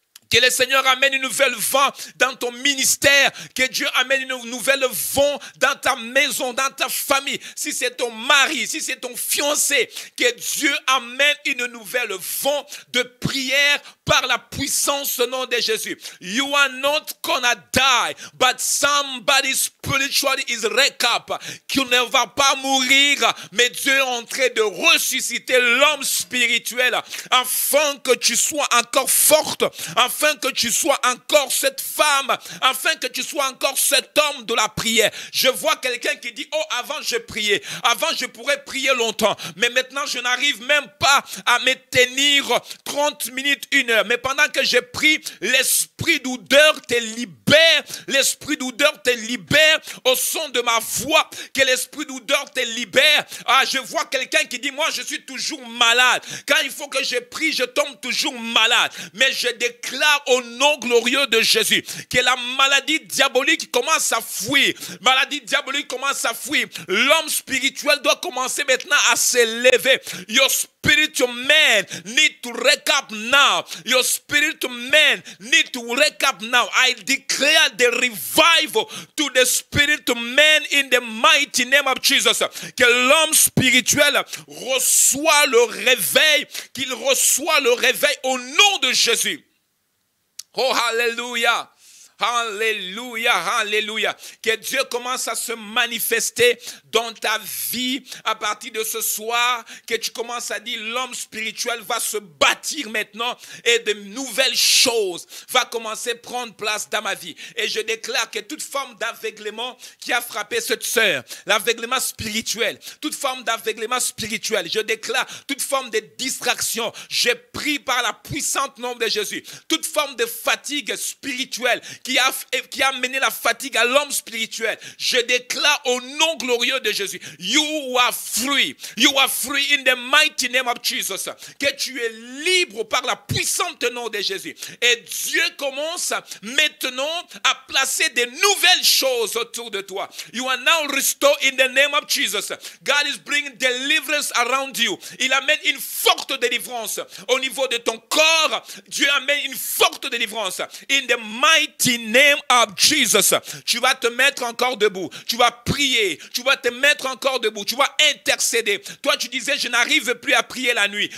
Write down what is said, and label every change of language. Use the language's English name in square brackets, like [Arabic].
[French] Que le Seigneur amène une nouvelle vent dans ton ministère. Que Dieu amène une nouvelle vent dans ta maison, dans ta famille. Si c'est ton mari, si c'est ton fiancé, que Dieu amène une nouvelle vent de prière par la puissance du nom de Jésus. [English] You are not gonna die, but somebody spiritually is wake up. [French] Qui ne va pas mourir, mais Dieu est en train de ressusciter l'homme spirituel afin que tu sois encore forte, afin que tu sois encore cette femme, afin que tu sois encore cet homme de la prière. Je vois quelqu'un qui dit, oh, avant je priais, avant je pourrais prier longtemps, mais maintenant je n'arrive même pas à me tenir 30 minutes, 1 heure. Mais pendant que je prie, l'esprit d'odeur te libère, l'esprit d'odeur te libère au son de ma voix, que l'esprit d'odeur te libère. Ah, je vois quelqu'un qui dit, moi je suis toujours malade. Quand il faut que je prie, je tombe toujours malade. Mais je déclare au nom glorieux de Jésus que la maladie diabolique commence à fuir. Maladie diabolique commence à fuir. L'homme spirituel doit commencer maintenant à s'élever. [English] Your spiritual man need to wake up now. Your spiritual man need to wake up now. I declare the revival to the spiritual man in the mighty name of Jesus. [French] Que l'homme spirituel reçoit le réveil, qu'il reçoit le réveil au nom de Jésus. Oh, hallelujah. Alléluia, alléluia. Que Dieu commence à se manifester dans ta vie à partir de ce soir. Que tu commences à dire, l'homme spirituel va se bâtir maintenant et de nouvelles choses va commencer à prendre place dans ma vie. Et je déclare que toute forme d'aveuglement qui a frappé cette sœur, l'aveuglement spirituel, toute forme d'aveuglement spirituel, je déclare toute forme de distraction, je prie par la puissante nom de Jésus, toute forme de fatigue spirituelle qui a mené la fatigue à l'homme spirituel. Je déclare au nom glorieux de Jésus, [English] you are free. You are free in the mighty name of Jesus. [French] Que tu es libre par la puissante nom de Jésus. Et Dieu commence maintenant à placer de nouvelles choses autour de toi. [English] You are now restored in the name of Jesus. God is bringing deliverance around you. [French] Il amène une forte délivrance au niveau de ton corps. Dieu amène une forte délivrance. [English] In the mighty the name of Jesus. [French] Tu vas te mettre encore debout. Tu vas prier. Tu vas te mettre encore debout. Tu vas intercéder. Toi, tu disais, je n'arrive plus à prier la nuit.